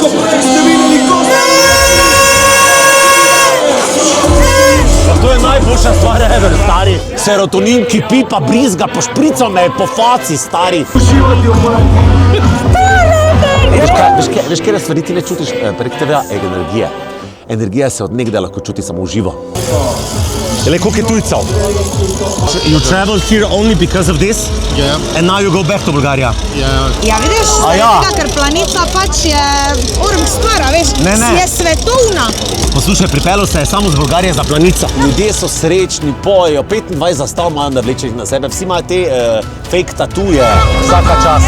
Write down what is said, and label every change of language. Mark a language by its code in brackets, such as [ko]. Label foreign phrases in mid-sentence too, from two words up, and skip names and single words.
[sl] Pa to je najboljša stvar ever, stari. Serotonin kipi, pa brizga, po šprico me po faci, stari. Veš, kje stvari ti ne čutiš prek TV-a? Energije. Energija se od nekdaj lahko čuti samo v živo. Le, koliko je tujcev? [en] You traveled here only because of this? Yeah. And now you go back to Bulgaria? [sl] Ja, vidiš, ker Planica pač je stvar, veš, je svetovna. Poslušaj, pripeljal se je samo z Bulgarije za Planica. Ljudje so srečni, pojejo, 25 zastav imajo navlečenih na sebe, vsi imajo te fake tatuje, vsaka čas.